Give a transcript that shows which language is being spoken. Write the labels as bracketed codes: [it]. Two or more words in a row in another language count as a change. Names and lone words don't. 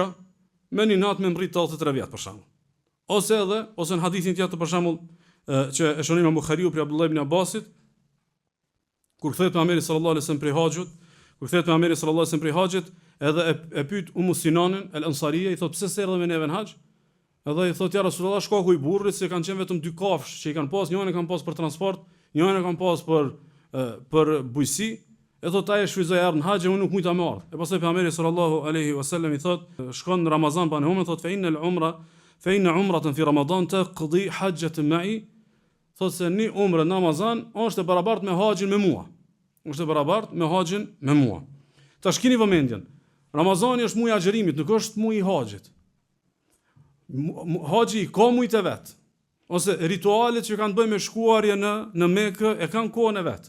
[sq] Me një natë me mrit 83 vjet për shembull. Ose në hadithin tjetër për shembull që e shohim në Buhariu për Abdullah ibn Abbasit, kur kthehet pejgamberi [ar] صلى الله عليه وسلم [sq] prej haxhit, edhe e pyet Sinanin el-Ansarije, i thot pse s'erdhe me neve në haxh? Edhe i thot [ar] يا رسول الله, [sq] shkaku i burrit se kanë qenë vetëm 2 kafsh që i kanë pas, njërin e kanë pas për transport, njërin e kanë pas për bujqësi. E thot ai shfryzoi ardh në haxh e unë nuk mund ta marr. E pastaj pejgamberi [ar] صلى الله عليه وسلم [sq] i thot, shkon në Ramazan pa umrë, thot [ar] فإن عمرة في رمضان تقضي حجة معي. [sq] Thot se një umrë në Ramazan është e barabartë me haxhin me mua. Është e barabartë me haxhin me mua. Tash keni vëmendjen. Ramazani është muaji i agjërimit, nuk është muaji i haxhit. Haxhi ka mujt e vet. Ose ritualet që kanë bëjë me shkuarje në Mekë e kanë kohën e vet.